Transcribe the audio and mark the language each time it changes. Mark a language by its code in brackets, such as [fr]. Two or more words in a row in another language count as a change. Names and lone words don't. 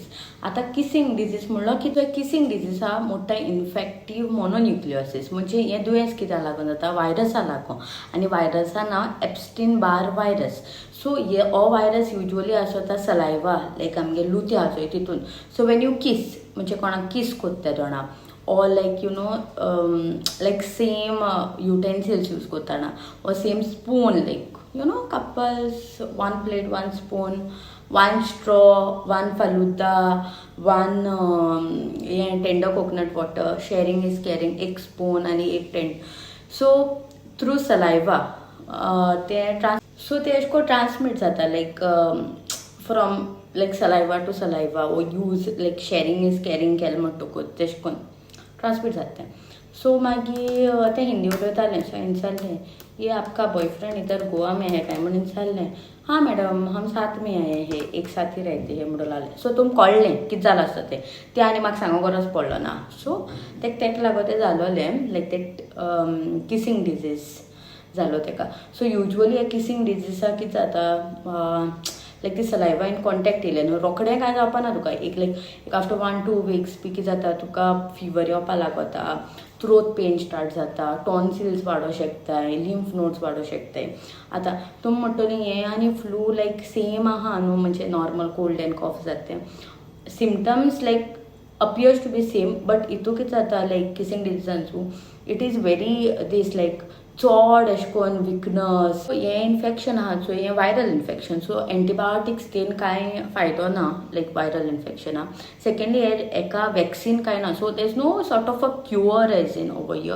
[kok] आतां [en] kissing disease [kok] म्हणलो कित्याक [en] kissing disease [kok] हा मोठा [en] infective mononucleosis [kok] म्हणजे हें दुयेंस कित्याक लागून जाता वायरसा लागून आनी वायरसा नांव एप्स्टीन बार वायरस. सो हो वायरस युजली आसता सलायवा लायक आमगे लुते आहा चोय तितून. [en] so when you kiss [kok] म्हणजे कोणाक किस कोत्ता जाणा [en] or like you know like same utensils use kottana or same spoon like you know couples 1 plate 1 spoon 1 straw 1 faluda 1 tender coconut water sharing is caring 1 spoon आणि 1 tent. so through saliva [kok] ते so ते अशें ट्रान्समिट जाता [en] like from like saliva to saliva oh use like sharing is caring [kok] केलें म्हणटकूच तेशें करून ट्रांसमिट जाता. सो मागीर ते हिंदी उलयतालें. सो हांवें विचारलें [hi] ये आपका बॉयफ्रेंड इधर गोवा में है [kok] काय म्हणून विचारलें. [hi] हाँ मैडम हम साथ में आए हैं एक साथ ही रहते हैं म्हणूं लागलें. [kok] सो तुमकां कळ्ळें कितें जालां आसता तें आनी म्हाका सांगो गरज पडलो ना. सो तेका लागून तें जालोलें लायक ते [en] kissing disease [kok] जालो तेका. सो युजली हे किसिंग डिजीसा कितें जाता लायक ती [en] saliva in contact [kok] येयलें न्हू रोखडें कांय जावपाना तुका एक [en] after 1-2 weeks [kok] बी कितें जाता तुका फिवर येवपा लागता [en] throat pain start [kok] जाता टॉन्सिल्स वाडो शकताय [en] lymph nodes [kok] वाडो शकताय. आतां तुमी म्हणटली हें आनी फ्लू लायक सेम आहा न्हू म्हणजे [en] normal cold and cough [kok] जाता [en] symptoms like appears to be same but [kok] इतू कितें जाता लायक किसिंग डिजीजांचू [en] it is very this like [kok] चड अशें करून विकनस. हें इन्फेक्शन आहा चोय हें [en] viral infection. [kok] सो एंटीबायोटिक्स तेन कांय फायदो ना लायक वायरल इन्फेक्शना. [en] सेकेंडली [kok] एका वॅक्सीन कांय ना. [en] so there is no sort of a cure as in over here.